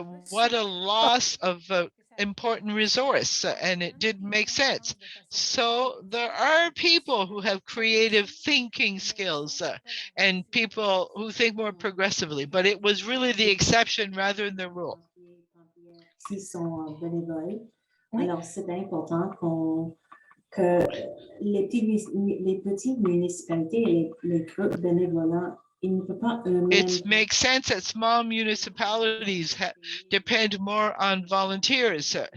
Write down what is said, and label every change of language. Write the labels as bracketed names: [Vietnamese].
[English] What a loss of important resource, and it didn't make sense. So there are people who have creative thinking skills and people who think more progressively, but it was really the exception rather than the rule. [French] Qui sont bénévoles. Alors, c'est important que les petites municipalités et les groupes bénévolents, ils ne peuvent pas eux-mêmes. [English] It makes sense that small municipalities depend more on volunteers.